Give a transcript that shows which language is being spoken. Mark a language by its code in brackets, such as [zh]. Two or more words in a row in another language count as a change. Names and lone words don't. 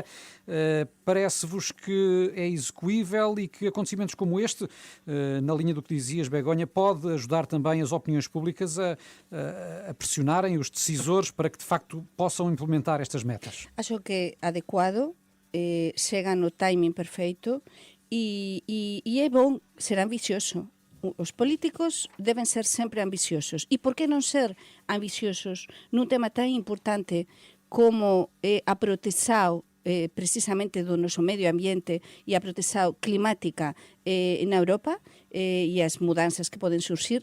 [pt] Parece-vos que é execuível e que acontecimentos como este, na linha do que dizias, Begonha, pode ajudar também as opiniões públicas a pressionarem os decisores para que de facto possam implementar estas metas? [gl] Acho que é adequado, chega no timing perfeito e é bom ser ambicioso. Os políticos deben ser sempre ambiciosos. E por que non ser ambiciosos nun tema tan importante como a protección precisamente do noso medio ambiente e a protección climática na Europa e as mudanzas que poden surxir?